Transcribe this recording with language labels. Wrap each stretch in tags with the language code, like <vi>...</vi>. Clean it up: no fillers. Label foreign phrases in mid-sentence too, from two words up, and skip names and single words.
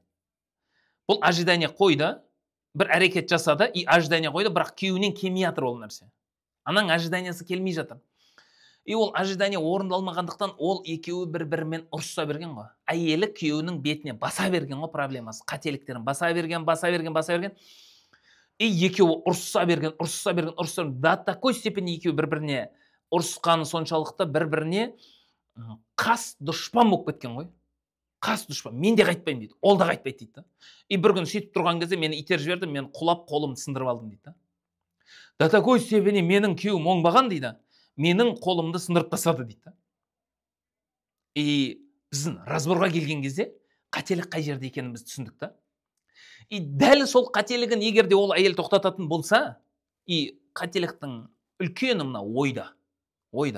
<kk>Бұл ожидание қойды, бір әрекет жасады, и ожидание қойды, бірақ күйеуінен келмей жатыр ол нәрсе. Ананың ожиданиясы келмей жатыр. И ол ожидание орындалмағандықтан ол екеуі бір-бірімен ұрыса берген ғой. Әйелі күйеуінің бетіне баса берген ғой проблемасы. Қателіктерін баса берген. И екеуі ұрыса берген.</kk> <ru>До такой степени</ru> <kk>екеуі бір-біріне ұрысқаны соншалықты бір-біріне қас дұшпан болып кеткен ғой. Қас дұшпан. Мен де қайтпаймын дейді. Ол да қайтпайды дейді. И бір күн сөйтіп тұрған кезде мені итеріп жіберді, мен құлап қолымды сындырып алдым дейді.</kk> <ru>До такой степени</ru> <kk>менің күйеуім оңбаған дейді. Менің қолымды сындырып тастады дейді. И біздің разборға келген кезде қателік қай жерде екенін біз түсіндік та. И дәл сол қателігін егер де ол әйел тоқтататын болса, и қателіктің үлкені мына ойда.</kk>